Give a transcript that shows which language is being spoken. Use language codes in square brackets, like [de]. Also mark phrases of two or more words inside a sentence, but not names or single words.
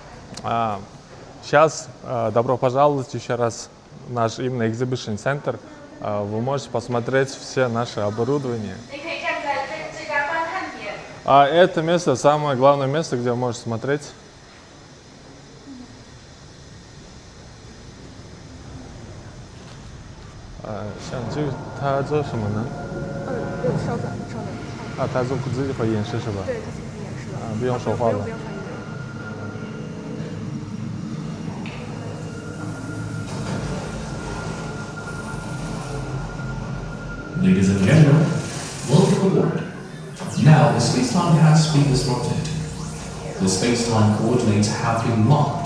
[ru] Сейчас добро пожаловать еще раз в наш именно [en] Exhibition Center. [ru] Вы можете посмотреть все наши оборудования. [zh] 你可以站在最佳观看点。 [ru] А это место самое главное место, где вы можете смотреть. А, [zh] 像这个他做什么呢？稍等，稍等。啊，他做自己会演示是吧？对，他自己演示了。啊，不用说话了。不用翻译。 [en] Ladies and gentlemen, welcome aboard. Now the space-time has been disrupted. The space-time coordinates have been locked.